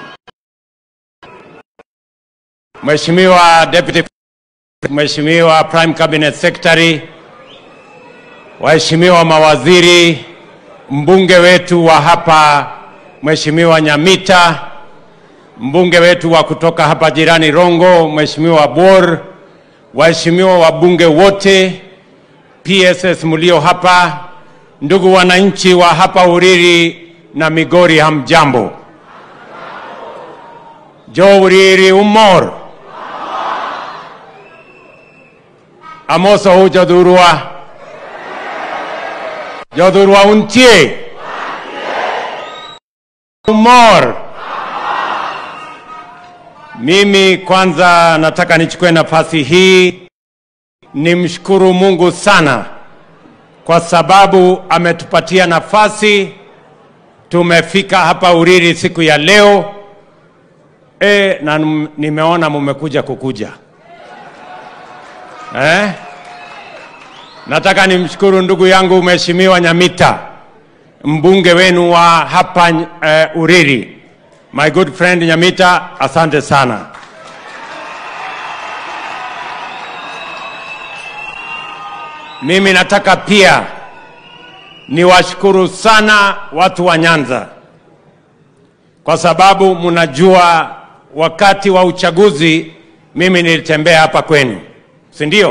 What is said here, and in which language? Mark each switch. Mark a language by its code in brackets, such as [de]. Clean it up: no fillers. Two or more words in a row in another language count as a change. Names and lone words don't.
[sw] Mheshimiwa Deputy, Mheshimiwa [en] Prime Cabinet Secretary, [sw] waheshimiwa mawaziri, mbunge wetu wa hapa Mheshimiwa Nyamita, mbunge wetu wa kutoka hapa jirani Rongo, Mheshimiwa Bor, waheshimiwa wabunge wote, PSS mlio hapa, ndugu wananchi wa hapa Uriri na Migori, hamjambo. [luo] Jo Uriri umor. Amoso hu jodurwa untie. Umor. [sw] Mimi kwanza nataka nichukue nafasi hii nimshukuru Mungu sana kwa sababu ametupatia nafasi, tumefika hapa Uriri siku ya leo. Na nimeona mumekuja kukuja. Nataka nimshukuru ndugu yangu Mheshimiwa Nyamita, mbunge wenu wa hapa Uriri. [en] My good friend Nyamita, [sw] asante sana. Mimi nataka pia niwashukuru sana watu wa Nyanza, kwa sababu mnajua wakati wa uchaguzi mimi nilitembea hapa kwenu, si ndio?